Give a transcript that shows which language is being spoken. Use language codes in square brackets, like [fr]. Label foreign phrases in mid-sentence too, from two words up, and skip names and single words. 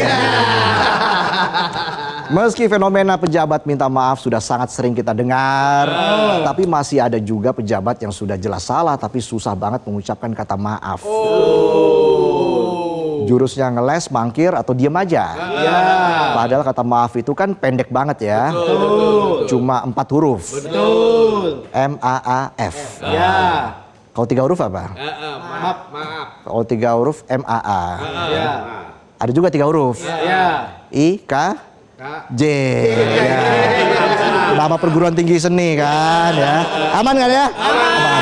[id] Meski fenomena pejabat minta maaf sudah sangat sering kita dengar, tapi masih ada juga pejabat yang sudah jelas salah tapi susah banget mengucapkan kata maaf. Jurusnya ngeles, mangkir, atau diem aja. Padahal kata maaf itu kan pendek banget ya. Cuma 4 huruf. M-A-A-F. Kalau 3 huruf apa? Maaf. Kalau 3 huruf M-A-A. Ya. Ada juga 3 huruf. I-K-J. Ya. Nama perguruan tinggi seni kan ya. Aman kan ya? Aman.